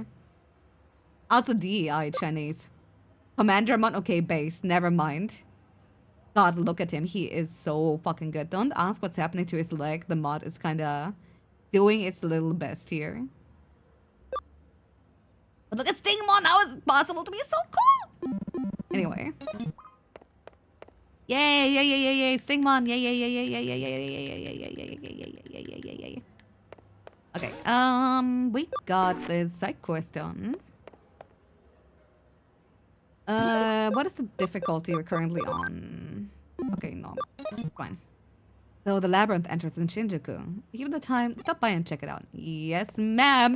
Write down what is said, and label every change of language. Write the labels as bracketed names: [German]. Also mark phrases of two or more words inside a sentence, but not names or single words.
[English] Also DEI Chinese. Commandermon. Okay, base. Never mind. God, look at him. He is so fucking good. Don't ask what's happening to his leg. The mod is kind of doing its little best here. But look at Stingmon. How is it possible to be so cool? Anyway. Yay, yay, yay, yay, yay. Stingmon. Yay, yay, yay, yay, yay, yay, yay, yay, yay, yay, yay, yay, yay, yay, yay, yay, yay. Okay, we got the side quest done. What is the difficulty you're currently on? Okay, no. Fine. So the labyrinth entrance in Shinjuku. Give it the time. Stop by and check it out. Yes, ma'am.